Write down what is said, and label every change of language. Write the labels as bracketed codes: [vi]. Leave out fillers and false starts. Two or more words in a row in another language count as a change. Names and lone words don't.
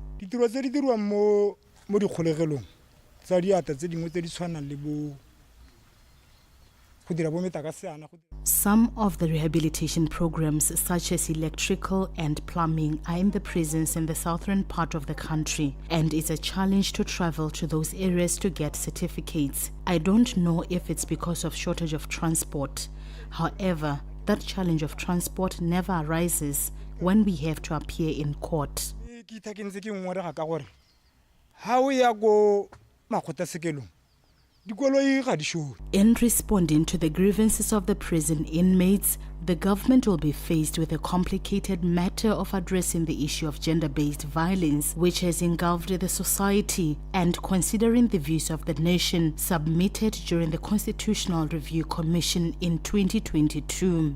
[en] Some of the rehabilitation programs, such as electrical and plumbing, are in the prisons in the southern part of the country, and it's a challenge to travel to those areas to get certificates. I don't know if it's because of shortage of transport. However, that challenge of transport never arises when we have to appear in court. [tn] ke ithakentse ke ngware ga gore ha o ya go makgotlasekelong dikoloi ga di shone. [en] In responding to the grievances of the prison inmates, the government will be faced with a complicated matter of addressing the issue of gender-based violence, which has engulfed the society, and considering the views of the nation submitted during the Constitutional Review Commission in 2022.